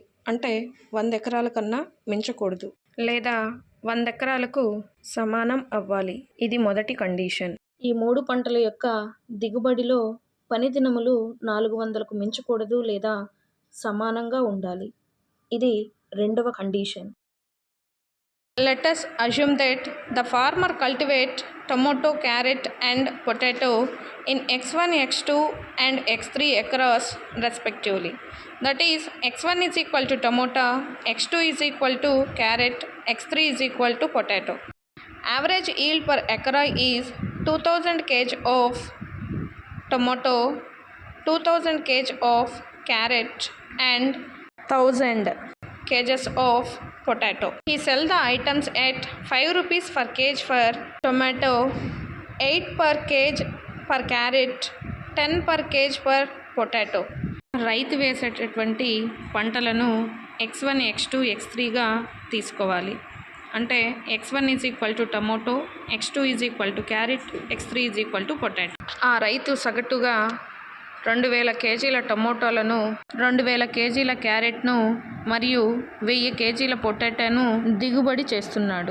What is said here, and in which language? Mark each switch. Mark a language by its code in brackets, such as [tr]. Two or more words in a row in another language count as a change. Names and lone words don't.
[te] అంటే 100 ఎకరాల కన్నా మించకూడదు లేదా 100 ఎకరాలకు సమానం అవ్వాలి. ఇది మొదటి కండిషన్. ఈ 3 పంటల యొక్క దిగుబడిలో పని దినములు 400కు మించకూడదు లేదా సమానంగా ఉండాలి. ఇది రెండవ కండిషన్. [en] Let us assume that the farmer cultivates tomato, carrot and potato in x1, x2 and x3 acres respectively. That is, x1 is equal to tomato, x2 is equal to carrot, x3 is equal to potato. Average yield per acre is 2000 kg of tomato, 2000 kg of carrot and 1000 kgs of potato. He sell the items at 5 rupees per kg for tomato, 8 per kg per carrot, 10 per kg per potato. [te] రైతు వేసేటటువంటి పంటలను x1, x2, x3గా తీసుకోవాలి. [en] అంటే x1 is equal to tomato, x2 is equal to carrot, x3 is equal to potato. [te] ఆ రైతు సగటుగా 2000 కేజీల టమోటాలను, 2000 కేజీల క్యారెట్ను మరియు 1000 కేజీల పొటాటోను దిగుబడి చేస్తున్నాడు.